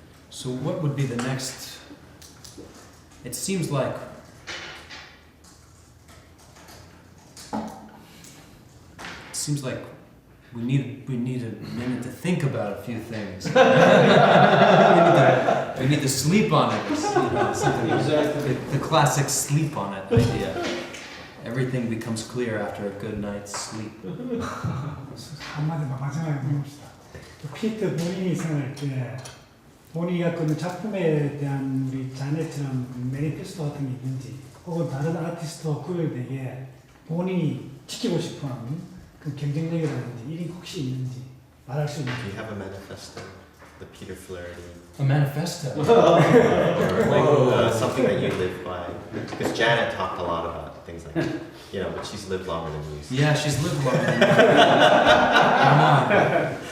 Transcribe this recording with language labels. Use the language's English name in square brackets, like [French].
[English] So what would be the next? It seems like we need a minute to think about a few things. we need to sleep on it. Something the classic sleep on it idea. Everything becomes clear after a good night's sleep. [Korean] 한마디 마지막에 물어봅시다. 피트 본인이 생각할 때 본인이 갖고 있는 작품에 대한 우리 자네처럼 매니페스토 같은 게 있는지 혹은 다른 아티스트와 구별되게 본인이 지키고 싶은 그 경쟁력이라든지 일이 혹시 있는지 말할 수 [English] Do [Korean] 있는지. [English] you have a manifesto? The Peter Flaherty? A manifesto. Or something that you live by? Because Janet talked a lot about things like, you know, but she's lived longer than you. So. Yeah, she's lived longer than me. I don't know.